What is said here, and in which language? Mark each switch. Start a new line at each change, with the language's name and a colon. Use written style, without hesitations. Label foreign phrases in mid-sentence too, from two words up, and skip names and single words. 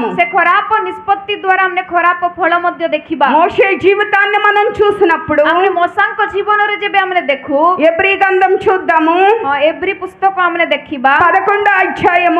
Odia: ସେ ଖରାପ ନିଷ୍ପତ୍ତି ଦ୍ୱାରା ଆମେ ଖରାପ ଫଳ ମଧ୍ୟ ଦେଖିବା.
Telugu: మోషే జీవితాన్ని మనం చూసినప్పుడు
Odia: ଆମେ ମୋସାଙ୍କ ଜୀବନରେ ଯେବେ ଆମେ ଦେଖୁ
Telugu: ఎబ్రీ గ్రంథం చూద్దాము.
Odia: ଏବ୍ରି ପୁସ୍ତକ ଆମେ ଦେଖିବା
Telugu: 11వ అధ్యాయము